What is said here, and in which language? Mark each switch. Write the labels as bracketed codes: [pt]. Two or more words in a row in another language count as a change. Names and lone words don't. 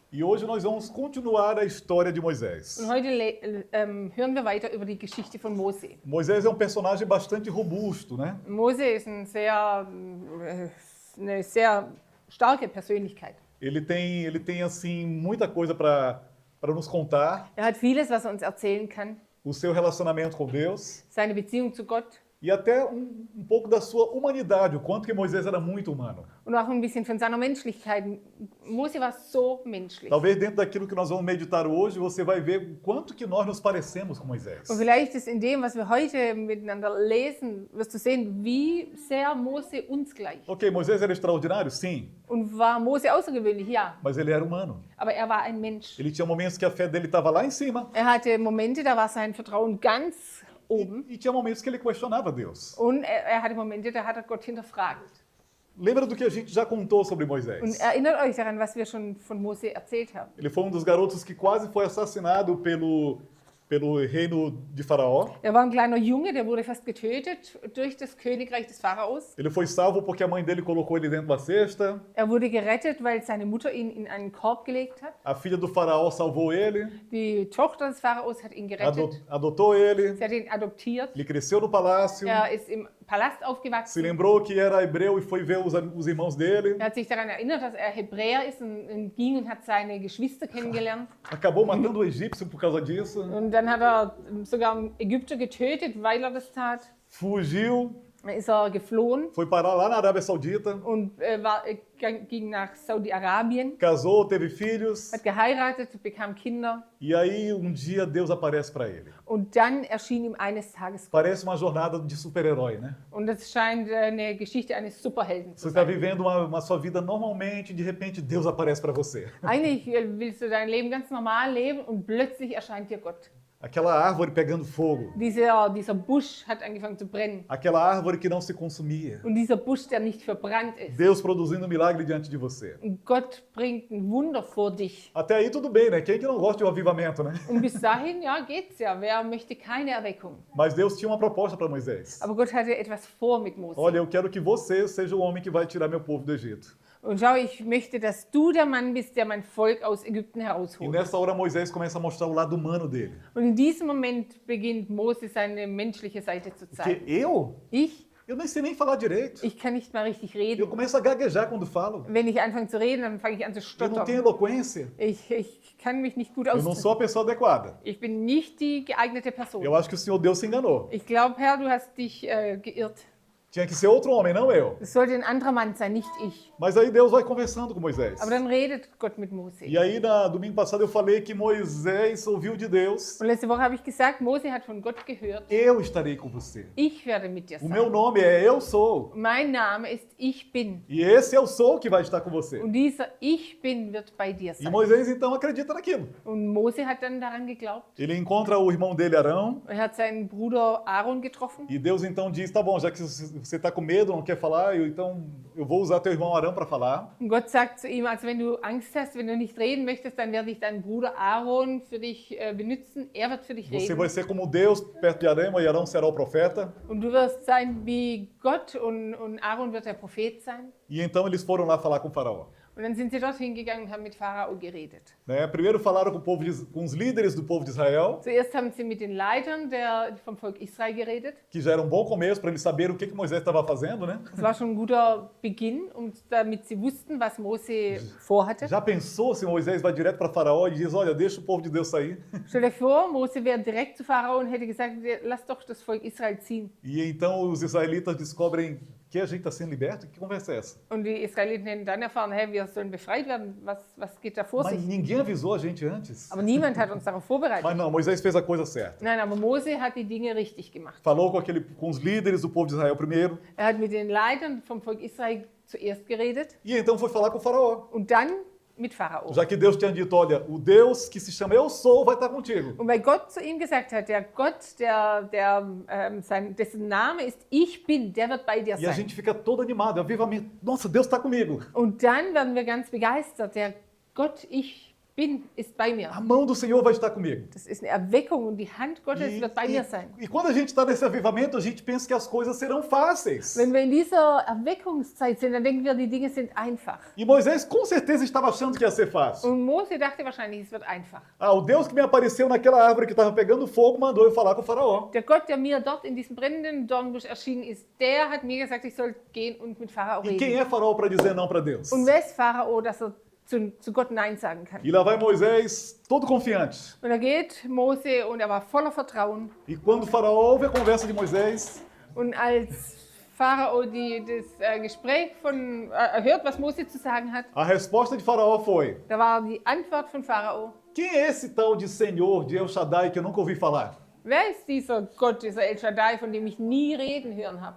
[pt] E hoje nós vamos continuar a história de Moisés. [de] Und heute hören wir weiter über die Geschichte von Mose. [pt] Moisés é um personagem bastante robusto, né? [de] Mose ist eine sehr starke Persönlichkeit. [pt] Ele tem assim muita coisa para nos contar. [de] Hat vieles, was uns erzählen kann. [pt] O seu relacionamento com Deus [de] Seine Beziehung zu Gott. [pt] e até um pouco da sua humanidade, o quanto que Moisés era muito humano. [de] Und auch ein bisschen von seiner Menschlichkeit. Mose war so menschlich. [pt] Talvez dentro daquilo que nós vamos meditar hoje, você vai ver o quanto que nós nos parecemos com Moisés. [de] Und vielleicht ist in dem, was wir heute miteinander lesen, wirst du sehen, wie sehr Mose uns gleicht. [pt] Ok, Moisés era extraordinário? Sim, [de] Und war Mose außergewöhnlich? Ja. [pt] mas ele era humano. [de] Aber er war ein Mensch. [pt] Ele tinha momentos que a fé dele estava lá em cima [de] Hatte Momente, da war sein Vertrauen ganz oben. [pt] e tinha momentos que ele questionava Deus. [de] Und er hatte Momente, da hat er Gott hinterfragt. [pt] Lembra do que a gente já contou sobre [de] Und [pt] Moisés? [de] erinnert euch daran, was wir schon von Mose erzählt haben. [pt] Ele foi um dos garotos que quase foi assassinado pelo reino de Faraó. [de] Er war ein kleiner Junge, der wurde fast getötet durch das Königreich des Pharaos. [pt] Ele foi salvo porque a mãe dele colocou ele dentro da cesta. [de] Er wurde gerettet, weil seine Mutter ihn in einen Korb gelegt hat. [pt] A filha do Faraó salvou ele, [de] Die Tochter des Pharaos hat ihn gerettet. [pt] adotou ele. [de] Sie hat ihn adoptiert. [pt] Ele cresceu no palácio. [de] Er ist im Palast [pt] Se [de] aufgewachsen. [pt] lembrou que era hebreu e foi ver os irmãos dele. [de] Er hat sich daran erinnert, dass er Hebräer ist und ging und hat seine Geschwister kennengelernt. [pt] Acabou matando o egípcio por causa disso. [de] Und dann hat er sogar einen Ägypter getötet, weil er das tat. [pt] Fugiu, [de] Dann ist er geflohen [pt] foi parar lá na Arábia Saudita. [de] und ging nach Saudi-Arabien, [pt] Casou, teve filhos. [de] hat geheiratet, bekam Kinder. [pt] E aí dia Deus aparece para ele. [de] Und dann erschien ihm eines Tages Gott. [pt] Parece uma jornada de super-herói, né? [de] Und das scheint eine Geschichte eines Superhelden zu [pt] Você está [de] sein. [pt] vivendo uma sua vida normalmente, de repente Deus aparece para você. [de] Eigentlich willst du dein Leben ganz normal leben und plötzlich erscheint dir Gott. [pt] Aquela árvore pegando fogo. [de] Dieser Busch hat angefangen zu brennen. [pt] Aquela árvore que não se consumia. [de] Und dieser Busch, der nicht verbrannt ist. [pt] Deus produzindo um milagre diante de você. [de] Und Gott bringt ein Wunder vor dich. [pt] Até aí tudo bem, né? Quem que não gosta de um avivamento, né? [de] Und bis dahin, ja, geht's ja. Wer möchte keine Erweckung? [pt] Mas Deus tinha uma proposta para Moisés. [de] Aber Gott hatte etwas vor mit Mose. [pt] Olha, eu quero que você seja o homem que vai tirar meu povo do Egito. [de] Und schau, ich möchte, dass du der Mann bist, der mein Volk aus Ägypten [pt] E [de] herausholt. [pt] nessa hora Moisés começa a mostrar o lado humano dele. [de] Und in diesem Moment beginnt Mose seine menschliche Seite zu [pt] Porque [de] zeigen. [pt] eu nem sei nem falar direito. [de] Ich kann nicht mal richtig [pt] Eu [de] reden. [pt] começo a gaguejar quando falo. [de] Wenn ich anfange zu reden, dann fange ich an zu [pt] Eu não tenho [de] stottern. [pt] eloquência. [de] Ich kann mich nicht gut [pt] Eu não sou [de] ausdrücken. [pt] a pessoa adequada. [de] Ich bin nicht die geeignete Person. [pt] Eu acho que o Senhor Deus se enganou. [de] Ich glaube, Herr, du hast dich geirrt. [pt] Tinha que ser outro homem, não eu. [de] Es sollte ein anderer Mann sein, nicht ich. [pt] Mas aí Deus vai conversando com Moisés. [de] Aber dann redet Gott mit Mose. [pt] E aí, domingo passado, eu falei que Moisés ouviu de Deus: [de] Und letzte Woche habe ich gesagt, Mose hat von Gott gehört, [pt] Eu estarei com você. [de] ich werde mit dir [pt] O meu [de] sein. [pt] nome é Eu Sou. [de] Mein Name ist Ich Bin. [pt] E esse Eu Sou que vai estar com você. [de] Und dieser Ich Bin wird bei dir [pt] E [de] sein. [pt] Moisés então acredita naquilo. [de] Und Mose hat dann daran geglaubt. [pt] Ele encontra o irmão dele, Arão, [de] Er hat seinen Bruder Aaron getroffen. [pt] e Deus então diz: Tá bom, já que você está com medo, não quer falar, então eu vou usar teu irmão Arão para falar. [de] Und Gott sagt zu ihm, also wenn du Angst hast, wenn du nicht reden möchtest, dann werde ich deinen Bruder Aaron für dich benutzen. Er wird für dich [pt] Você [de] reden. [pt] vai ser como Deus perto de Arão, e Arão será o profeta. [de] Und du wirst sein wie Gott und Aaron wird der Prophet sein. [pt] E então eles foram lá falar com o faraó. [de] Und dann sind sie dorthin gegangen und haben mit Pharao geredet. [pt] Né? Primeiro falaram com os líderes do povo de Israel, [de] Zuerst haben sie mit den Leitern vom Volk Israel geredet. [pt] que já era um bom começo para eles saberem o que Moisés estava fazendo, né? [de] Das war schon ein guter Beginn, damit sie wussten, was Mose vorhatte. [pt] Já pensou se Moisés vai direto para Faraó e diz: Olha, deixa o povo de Deus sair? [de] Stell dir vor, Mose wäre direkt zu Pharao und hätte gesagt, lass doch das Volk Israel ziehen. [pt] E então os israelitas descobrem que a gente está sendo liberto? Que conversa é essa? [de] Und die Israeliten hätten dann erfahren, hey, wir sollen befreit werden. Was geht da vor [pt] Mas [de] sich? [pt] ninguém avisou a gente antes. [de] Aber niemand hat uns darauf vorbereitet. [pt] Mas não, Moisés fez a coisa certa. [de] Nein, aber Mose hat die Dinge richtig gemacht. [pt] Falou com os líderes do povo de Israel primeiro, [de] Er hat mit den Leitern vom Volk Israel zuerst geredet [pt] e então foi falar com o Faraó. [de] und dann mit Pharao. [pt] Já que Deus tinha dito: Olha, o Deus que se chama Eu Sou vai estar contigo. [de] Und weil Gott zu ihm gesagt hat, der Gott, dessen Name ist Ich Bin, der wird bei dir [pt] E a [de] sein. [pt] gente fica todo animado, avivamento. Nossa, Deus está comigo. [de] Und dann werden wir ganz begeistert, der Gott, ich bin, ist bei mir. [pt] A mão do Senhor vai estar comigo. [de] Das ist eine Erweckung und die Hand Gottes wird bei mir sein. [pt] E quando a gente está nesse avivamento, a gente pensa que as coisas serão fáceis. [de] Wenn wir in dieser Erweckungszeit sind, dann denken wir, die Dinge sind einfach. [pt] E Moisés com certeza estava achando que ia ser fácil. [de] Und Mose dachte wahrscheinlich, es wird einfach. [pt] Ah, o Deus que me apareceu naquela árvore que estava pegando fogo mandou eu falar com o faraó. [de] Der Gott, der mir dort in diesem brennenden Dornbusch erschienen ist, der hat mir gesagt, ich soll gehen und mit Pharao [pt] E quem [de] reden. [pt] é faraó para dizer não para Deus? [de] Und wer ist Pharao, dass er zu Gott Nein sagen kann? [pt] E lá vai Moisés, todo confiante. [de] Und da geht Mose und er war voller Vertrauen. [pt] E quando o faraó ouve a conversa de Moisés, [de] Und als Pharao das Gespräch hört, was Mose zu sagen hat, [pt] a resposta de faraó foi: [de] da war die Antwort von Pharao: [pt] quem é esse tal de Senhor, de El Shaddai, que eu nunca ouvi falar? [de] Wer ist dieser Gott, dieser El Shaddai, von dem ich nie reden hören habe?